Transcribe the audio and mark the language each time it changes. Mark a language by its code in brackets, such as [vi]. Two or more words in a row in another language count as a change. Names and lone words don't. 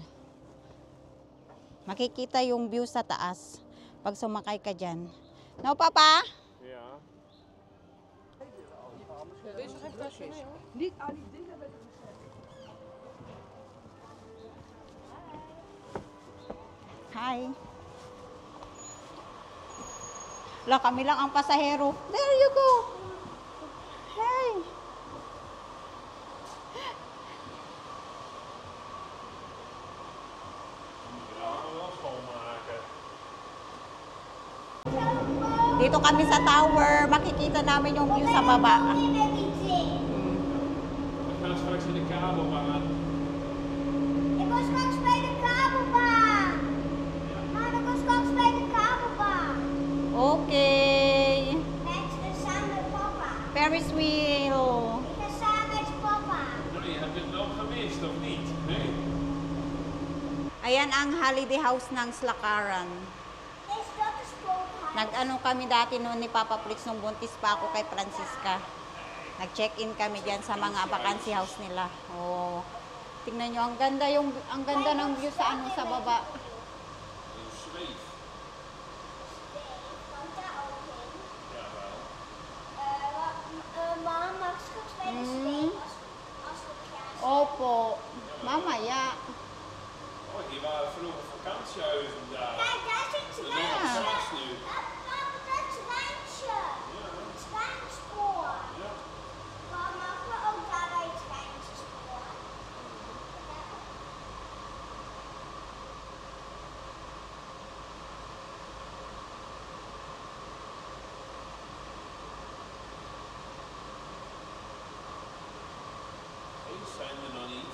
[tl] Makikita yung view sa taas pag sumakay ka dyan. [en] No, Papa? [nl] Ja. Deze geen flesjes. Niet aan die dingen met de [en] Hi. La, [tl] kami lang ang pasahero. [en] There you go. [tl] Hey. Dito kami sa tower. Makikita namin yung view sa baba. [nl] We gaan straks in de kabelbaan. Ik was straks bij de kabelbaan. Maar ik was straks bij de kabelbaan. [en] Okay. [nl] Met samen met papa. [en] Ferris wheel. [nl] Ik ga samen met papa. Nou, je hebt het wel gemist, of niet? Nee. [tl] Ayan ang holiday house ng Slakaran. [nl] Is dat een spookhuis? [tl] Nag-ano kami dati noon ni Papa Fritz nung buntis pa ako kay Francisca. Nag-check-in kami diyan sa mga vacancy house nila. Oh. Tingnan niyo, ang ganda ng view sa sa baba. [nl] Een zweef. Komt daar ook in? Mama, mag ik straks bij de zweem als we klaar zijn? [tl] Opo. Mamaya. [nl] Oh, hier waren vroeger vakantiehuizen daar. Kijk, daar is een Dat is trein. nog straks nu. Papa, dat treintje. Het treinspoor. Ja. Maar mogen we ook daar bij het treinspoor? Deze zijn er nog niet.